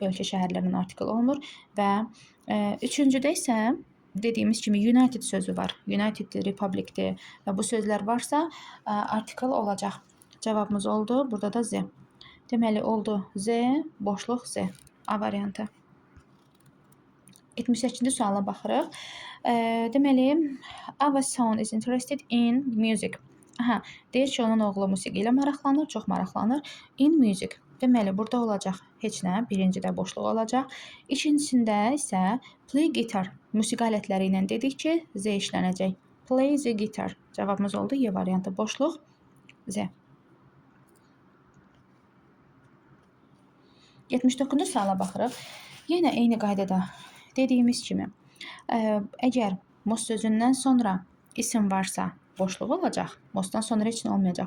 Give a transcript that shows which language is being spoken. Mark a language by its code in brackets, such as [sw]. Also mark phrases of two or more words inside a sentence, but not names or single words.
[az] Ölkə şəhərlərinin artikel olmur. Və üçüncüdə isə dediyimiz kimi United sözü var. [en] United Republicdir [az] və bu sözlər varsa artikel olacaq. Cavabımız oldu. Burada da Z. Deməli oldu Z, boşluq Z. A variantı. 78-ci suala baxırıq. Deməli, [en] our son is interested in music. [az] Deyir ki, onun oğlu musiqi ilə maraqlanır, çox maraqlanır. [en] In music. [az] Deməli, burada olacaq heç nə. Birincidə boşluq olacaq. İkincisində isə [en] play guitar. [az] Musiqi alətləri ilə dedik ki, Z işlənəcək. [en] Play the guitar. [az] Cavabımız oldu Y variantı. Boşluq Z. 79-cu suala baxırıq. Yenə eyni qaydada dediyimiz kimi, əgər most sözündən sonra isim varsa boşluq olacaq, mostdan sonra heç nə olmayacaq.